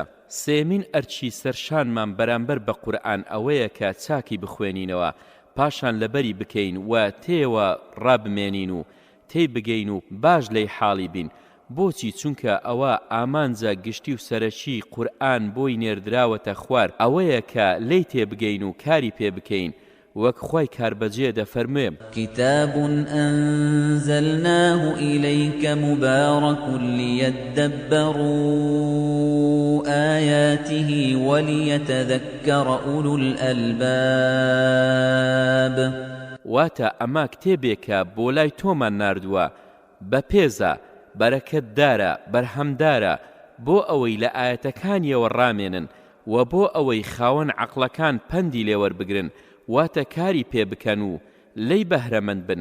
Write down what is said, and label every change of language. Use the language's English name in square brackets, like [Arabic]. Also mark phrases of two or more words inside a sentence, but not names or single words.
[Central Kurdish] سێمین ئەرچی سەرشانمان بەرامبەر بە قورئان ئەوەیە کە چاکی بخوێنینەوە، پاشان لەبەری بکەین و تێوە ڕابمێنین و تێی بگەین و باش لەی حاڵی بین. بۆچی؟ چونکە ئەوە ئامانجە گشتی و سەرەکی قورئان بۆی نێردراوەتە خوار، ئەوەیە کە لێی تێبگەین و کاری پێ بکەین وەک خۆی کاربەجێ دەفەرمێ [Arabic] كتاب أنزلناه إليك مبارك ليدبروا آياته وليتذكر أولو الألباب. [Central Kurdish] واتە ئەما کتێبێکە بۆ لای تۆمان ناردووە، بەپێزە، بەرەکەتدارە، بەرهەمدارە بۆ ئەوەی لە ئاەتەکانیەوە ڕامێنن و بۆ ئەوەی خاوەن عەقڵەکان پەندی لێوەربگرن واتە کاری پێ بکەن و لەی بەهرەمەند بن.